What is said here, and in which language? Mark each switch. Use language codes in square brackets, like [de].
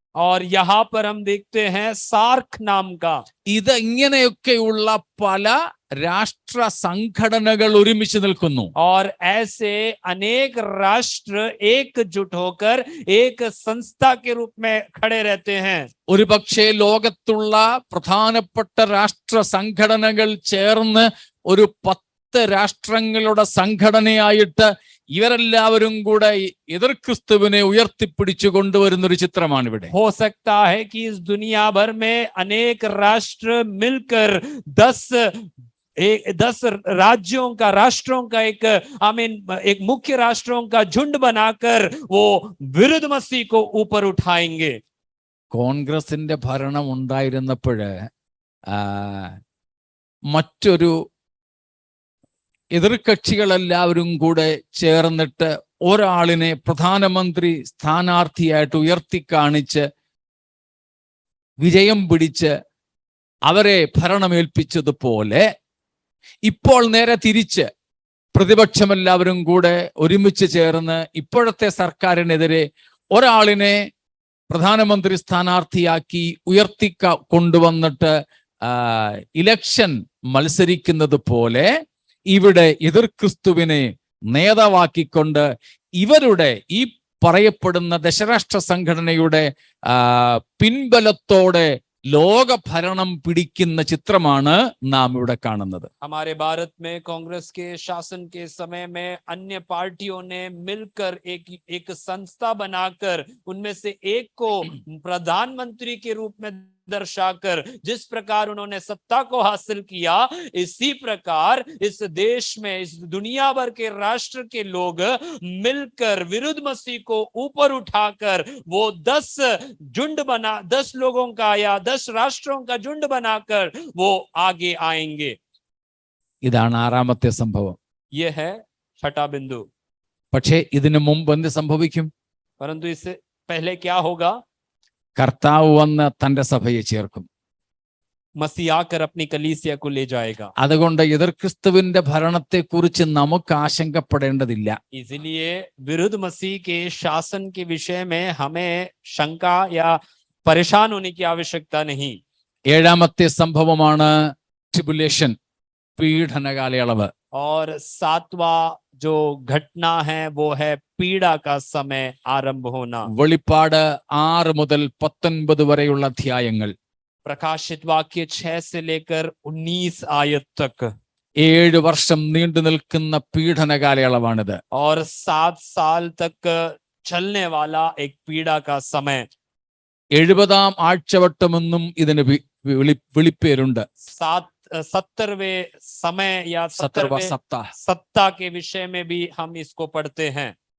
[hi] और यहाँ पर हम देखते हैं सार्क नाम का. [ml] ഇത് ഇങ്ങനെയൊക്കെയുള്ള പല രാഷ്ട്ര സംഘടനകൾ ഒരുമിച്ച് നിൽക്കുന്നു. [hi] और ऐसे अनेक राष्ट्र एकजुट होकर एक संस्था के रूप में खड़े रहते हैं. [ml] ഒരു പക്ഷേ ലോകത്തുള്ള പ്രധാനപ്പെട്ട രാഷ്ട്ര സംഘടനകൾ ചേർന്ന് ഒരു 10 രാഷ്ട്രങ്ങളുടെ സംഘടനയായിട്ട് ഇവരെല്ലാവരും കൂടെ എതിർ ക്രിസ്തുവിനെ ഉയർത്തിപ്പിടിച്ചു കൊണ്ടുവരുന്ന ഒരു ചിത്രമാണ് ഇവിടെ. [hi] हो सकता है कि इस दुनिया भर में अनेक राष्ट्र मिलकर 10 राज्यों का राष्ट्रों का एक मुख्य राष्ट्रों का झुंड बनाकर वो विरुद्ध मसीह को ऊपर उठाएंगे. [ml] കോൺഗ്രസിന്റെ ഭരണം ഉണ്ടായിരുന്നപ്പോഴ് മറ്റൊരു എതിർകക്ഷികളെല്ലാവരും കൂടെ ചേർന്നിട്ട് ഒരാളിനെ പ്രധാനമന്ത്രി സ്ഥാനാർത്ഥിയായിട്ട് ഉയർത്തിക്കാണിച്ച് വിജയം പിടിച്ച് അവരെ ഭരണമേൽപ്പിച്ചതുപോലെ ഇപ്പോൾ നേരെ തിരിച്ച് പ്രതിപക്ഷമെല്ലാവരും കൂടെ ഒരുമിച്ച് ചേർന്ന് ഇപ്പോഴത്തെ സർക്കാരിനെതിരെ ഒരാളിനെ പ്രധാനമന്ത്രി സ്ഥാനാർത്ഥിയാക്കി കൊണ്ടുവന്നിട്ട് ഇലക്ഷൻ മത്സരിക്കുന്നത് പോലെ ഇവിടെ എതിർ ക്രിസ്തുവിനെ നേതാവാക്കിക്കൊണ്ട് ഇവരുടെ ഈ പറയപ്പെടുന്ന ദശരാഷ്ട്ര സംഘടനയുടെ പിൻബലത്തോടെ ലോക ഭരണം പിടിക്കുന്ന ചിത്രമാണ് നാം ഇവിടെ കാണുന്നത്. [hi] हमारे भारत में कांग्रेस के शासन के समय में अन्य पार्टियों ने मिलकर एक संस्था बनाकर उनमें से एक को प्रधानमंत्री के रूप में दर्शाकर जिस प्रकार उन्होंने सत्ता को हासिल किया, इसी प्रकार इस देश में इस दुनिया भर के राष्ट्र के लोग मिलकर विरुद्ध मसीह को ऊपर उठाकर वो 10 लोगों का या 10 राष्ट्रों का झुंड बनाकर वो आगे आएंगे. [ml] ഇതാണ് 6-ാമത്തെ സംഭവം. [hi] यह है छठा बिंदु. [ml] പക്ഷേ ഇതിനു മുമ്പ് എന്ത് സംഭവിക്കും? [hi] परंतु इससे पहले क्या होगा? [ml] കർത്താവ് വന്ന് തന്റെ സഭയെ ചേർക്കും. [hi] मसीह आकर अपनी कलीसिया को ले जाएगा. [ml] അതുകൊണ്ട് എതിർ ക്രിസ്തുവിന്റെ ഭരണത്തെക്കുറിച്ച് നമുക്ക് ആശങ്കപ്പെടേണ്ടതില്ല. [hi] इसलिए विरुद्ध मसीह के शासन के विषय में हमें शंका या परेशान होने की आवश्यकता नहीं. [ml] 7-ാമത്തെ സംഭവമാണ് ട്രിബുലേഷൻ, പീഡന കാലയളവ്. [hi] और 7वां जो घटना है वो है पीड़ा का समय आरंभ होना। [ml] വെളിപ്പാട് 6 മുതൽ 19 വരെയുള്ള അധ്യായങ്ങൾ [hi] प्रकाशित वाक्य 6 से लेकर 19 आयत तक [ml] 7 വർഷം നീണ്ടു നിൽക്കുന്ന പീഡന കാലയളവാണിത്. [hi] और 7 साल तक चलने वाला एक पीड़ा का समय। [ml] 70-ാം ആഴ്ചവട്ടമെന്നും ഇതിന് വിളിപ്പേരുണ്ട്. [hi] 70वें समय या 70वां 70वें [ml] സപ്താഹ. [hi] सप्ताह के विषय में भी हम इसको पढ़ते हैं।